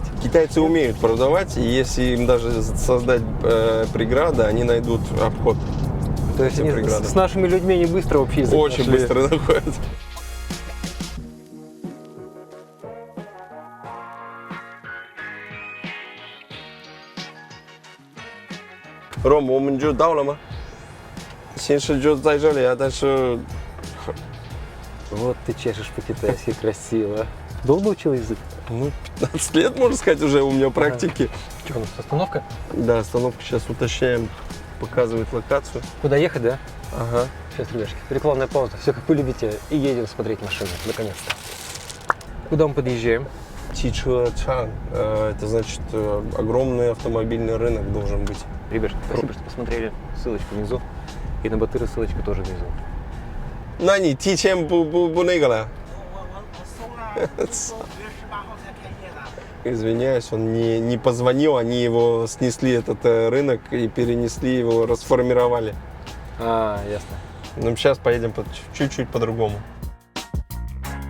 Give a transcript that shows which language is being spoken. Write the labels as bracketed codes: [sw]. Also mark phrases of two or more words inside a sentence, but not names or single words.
[ru] Китайцы умеют продавать, и если им даже создать преграды, они найдут обход. То есть они с нашими людьми не быстро общий язык очень нашли. Быстро находят. Ром, [zh] 我们就到了吗？形式就在这里啊，但是 [ru] Вот ты чешешь по-китайски красиво. Долго учил язык? Ну, 15 лет, можно сказать, уже у меня практики. Что у нас, остановка? Да, остановка, сейчас уточняем, показывает локацию. Куда ехать, да? Ага. Сейчас, ребятки, рекламная пауза, все как вы любите, и едем смотреть машину, наконец-то. Куда мы подъезжаем? Тичуачан, это значит огромный автомобильный рынок должен быть. Ребят, спасибо, что посмотрели, ссылочка внизу, и на Батыра ссылочка тоже внизу. [zh] 那你提前不那个了？ [ru] Извиняюсь, он не позвонил, они его снесли, этот рынок, и перенесли его, расформировали. Ясно. Ну, сейчас поедем чуть-чуть по-другому.